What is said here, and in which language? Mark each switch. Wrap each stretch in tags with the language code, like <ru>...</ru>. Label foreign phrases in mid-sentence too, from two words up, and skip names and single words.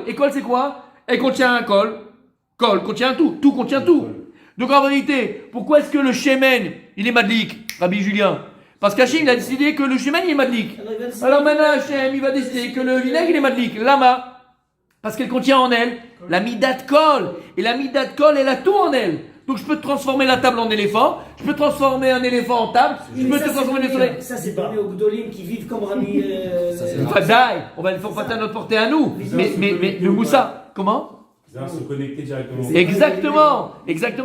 <fr>Et col, c'est quoi? Elle contient un col. Col contient tout. Tout contient tout. Donc en vérité, pourquoi est-ce que le shemen, il est madlik, Rabbi Julien? Parce qu'Hachem, il a décidé que le shemen, il est madlik. Alors maintenant, Hachem, il va décider que le vinaigre, il est madlik. Lama. Parce qu'elle contient en elle la</fr> <he>מידת כל.</he> <fr>Et la</fr> <he>מידת כל,</he> <fr>elle a tout en elle. Donc je peux transformer la table en éléphant, je peux transformer un éléphant en table, je peux transformer le soleil. Ça, c'est parmi aux Gdolim qui vivent comme Rabbi. On va le faire à notre portée à nous. Mais le Moussa, comment? Se connecter directement. Exactement.</fr>